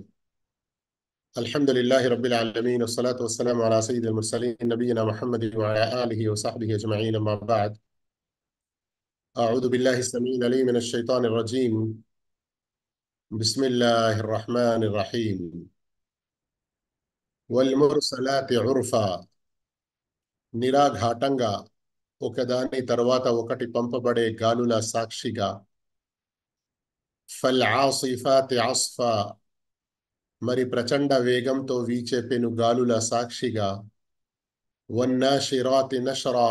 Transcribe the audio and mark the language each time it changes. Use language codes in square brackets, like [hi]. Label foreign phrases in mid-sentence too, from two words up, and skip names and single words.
[ar] الحمد لله رب العالمين، والصلاة والسلام على سيد المرسلين نبينا محمد وعلى آله وصحبه أجمعين، أما بعد. أعوذ بالله السميع العليم من الشيطان الرجيم. بسم الله الرحمن الرحيم. والمرسلات عرفا. [te] నిరాఘాటంగా ఒకదాని తర్వాత ఒకటి పంపబడే గాలుల సాక్షిగా. [ar] فالعاصفات عصفا. [te] మరి ప్రచండ వేగంతో వీచే పెను గాలుల సాక్షిగా. [ar] والناشرات نشرا.